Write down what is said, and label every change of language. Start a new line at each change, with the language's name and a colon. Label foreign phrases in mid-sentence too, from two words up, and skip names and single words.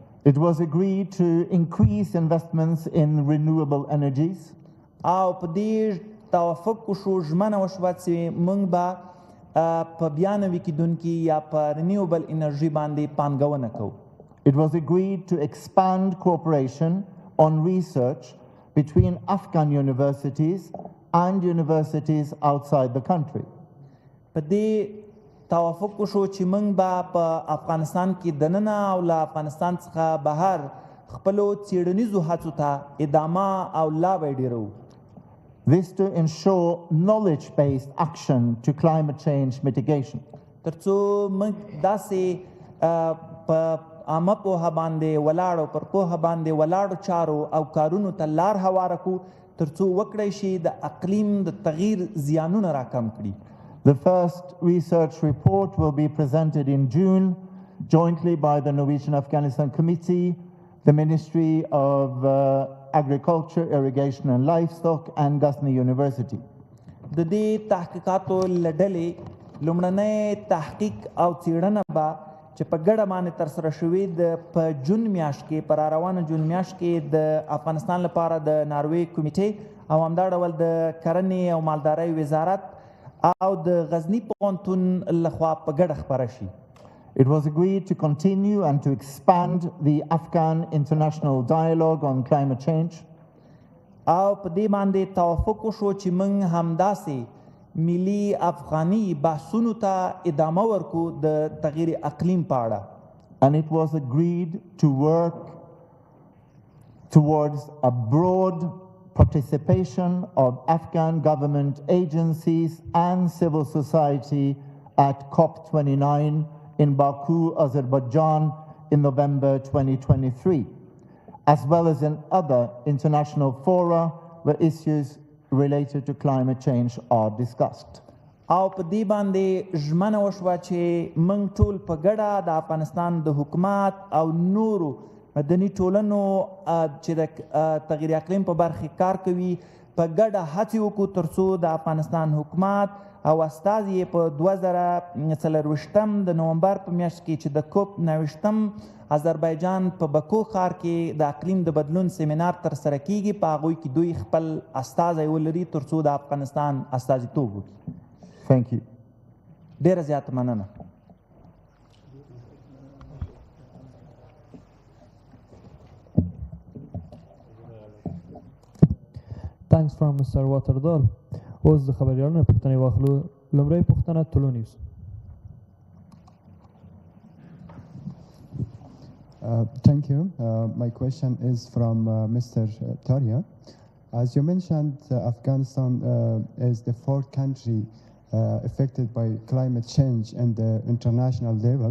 English: It was agreed to increase investments in renewable energies.
Pashto: او په دې توافق وشو ژمنه وشوه چې موږ به په بیا نوي کیدونکي یا په رینیوبل انرژي باندې پانګونه کوو.
English: It was agreed to expand cooperation on research between Afghan universities and universities outside the country.
Pashto: په دې توافق وشو چې موږ به په افغانستان کې دننه او له افغانستان څخه بهر خپلو څیړنیزو هڅو ته ادامه او لا به ډیرو.
English: This to ensure knowledge-based action to climate change mitigation.
Pashto: ترڅو موږ داسې په عامه پوهه باندې ولاړو پر پوهه باندې ولاړو چارو او کارونو ته لار هواره کړو ترڅو وکړای شي د اقلیم د تغییر زیانونه راکم کړي.
English: The first research report will be presented in June jointly by the Norwegian Afghanistan Committee, the Ministry of Agriculture, Irrigation and Livestock and Ghazni University.
Pashto: د دې تحقیقاتو له ډلې لومړنی تحقیق او څیړنه به چې په ګډه باندې ترسره شوې په جون میاشت کې په راروانه جون میاشت کې د افغانستان لپاره د ناروې کمېټې او همدا ډول د کرنې او مالدارۍ وزارت او د غزني پوهنتون لخوا په ګډه خپره شي.
English: It was agreed to continue and to expand the Afghan international dialogue on climate change.
Pashto: او په دې باندې توافق وشو چې موږ همداسې ملي افغاني بحثونو ته ادامه ورکو د تغییر اقلیم په اړه.
English: And it was agreed to work towards a broad participation of Afghan government agencies and civil society at COP29 in Baku, Azerbaijan in November 2023, as well as in other international fora where issues related to climate change are discussed.
Pashto: او په دې باندې ژمنه وشوه چې موږ ټول په ګډه د افغانستان د حکومت او نورو مدني ټولنو چې د تغییر اقلیم په برخه کار کوي په ګډه هڅې وکړو ترڅو د افغانستان حکومت او استازي په 2024 د نومبر په میاشت کې چې د کوپ 90 آذربایجان په بکو ښار کې د اقلیم د بدلون سیمینار ترسره کیږي په هغوی کې دوی خپل استازی ولري ترڅو د افغانستان استازیتوب وکړي.
English: Thank you.
Pashto: ډیره زیاته مننه.
English: Thanks from Mr. Waterdal.
Pashto: اوس د خبریالانو پوښتنې واخلو. لومړی پوښتنه طلوع نیوز.
English: Thank you. My question is from Mr. Taria. As you mentioned, Afghanistan is the fourth country affected by climate change and the international level.